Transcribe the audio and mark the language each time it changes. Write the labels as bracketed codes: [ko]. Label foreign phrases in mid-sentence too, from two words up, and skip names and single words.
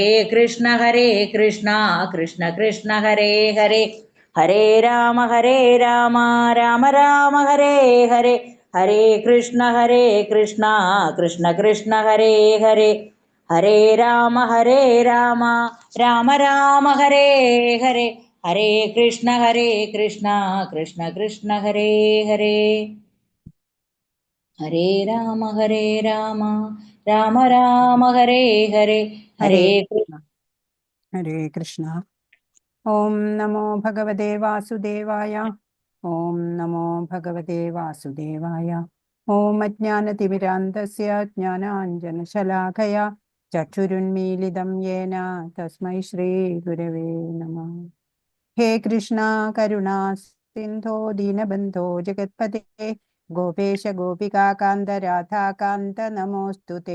[sa] കൃഷ്ണ കൃഷ്ണ കൃഷ്ണ ഹരേ ഹരേ ഹരേ രാമ രാമ രാമ ഹരേ ഹരേ ഹരേ കൃഷ്ണ കൃഷ്ണ കൃഷ്ണ ഹരേ ഹരേ ഹരേ രാമ രാമ രാമ ഹരേ ഹരേ ഹരേ കൃഷ്ണ കൃഷ്ണ കൃഷ്ണ ഹരേ ഹരേ ഹരേ രാമ രാമ ഹരേ ഹരേ ഹരേ ഹരേ കൃഷ്ണ. ഹരേ കൃഷ്ണ. ഓം നമോ ഭഗവതേ വാസുദേവായ. ഓം നമോ ഭഗവതേ വാസുദേവായ. ഓം അജ്ഞാനതിമിരാന്തസ്യ ജ്ഞാനാഞ്ജനശലാഖയാ ചക്ഷുരുന്മീലിതം യേന തസ്മൈ ശ്രീ ഗുരവേ നമഃ. ഹേ കൃഷ്ണ കരുണാ സിന്ധോ ദീനബന്ധോ ജഗത്പതേ ഗോപേശ ഗോപികാകാന്ത രാധാകാന്ത നമോസ്തുതേ.